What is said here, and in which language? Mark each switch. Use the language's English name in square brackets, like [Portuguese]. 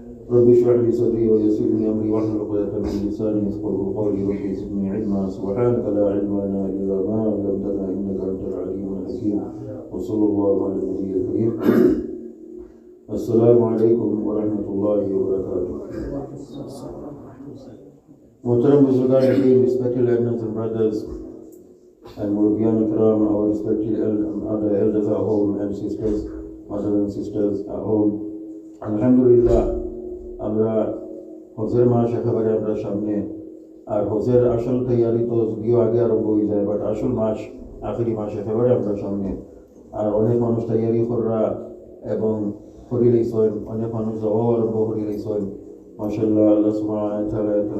[Arabic] رب اشرح لي صدري ويسر لي أمري واحلل عقدة من لساني يفقهوا قولي رب زدني علما سبحانك لا علم لنا إلا ما علمتنا إنك أنت العليم الحكيم وصلى الله على النبي الكريم السلام عليكم ورحمة الله وبركاته. [Urdu] Muhtaram Buzurgan, [English] respected elders and brothers and Murubian Ikram, our respected other elders at home and sisters, mothers and sisters at home. [Bangla] Alhamdulillah, আমরা হজের মাস একেবারে আমরা সামনে আর হজের আসল তৈয়ারি তো যদিও আগে আরম্ভ হয়ে যায় বাট আসল মাস আখেরি মাস একেবারে আমরা সামনে আর অনেক মানুষ তৈয়ারি করা এবং করি লইছেন অনেক মানুষ যাওয়াও আরম্ভ করি লইছেন মাশাআল্লাহ আল্লাহ সুবহানাহু ওয়া তাআলা